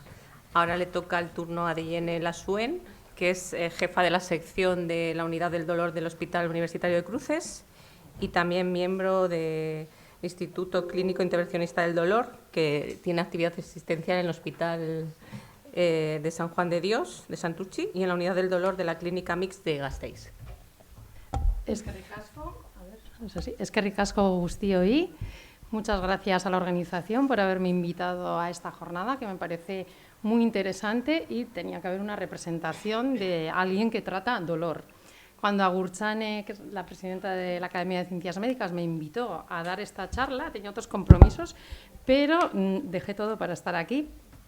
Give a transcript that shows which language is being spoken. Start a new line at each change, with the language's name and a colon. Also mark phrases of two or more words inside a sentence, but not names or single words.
Spanish: Ahora le toca el turno a Dayene Lasuen, que es jefa de la sección de la Unidad del Dolor del Hospital Universitario de Cruces y también miembro del Instituto Clínico Intervencionista del Dolor, que tiene actividad asistencial en el Hospital de San Juan de Dios, de Santurtzi, y en la Unidad del Dolor de la Clínica Mix de Gasteiz.
Basque: Eskerrik asko guztioi.
Spanish: Muchas gracias a la organización por haberme invitado a esta jornada, que me parece muy interesante, y tenía que haber una representación de alguien que trata dolor. Cuando Agurtxane, que es la presidenta de la Academia de Ciencias Médicas, me invitó a dar esta charla, tenía otros compromisos, pero dejé todo para estar aquí.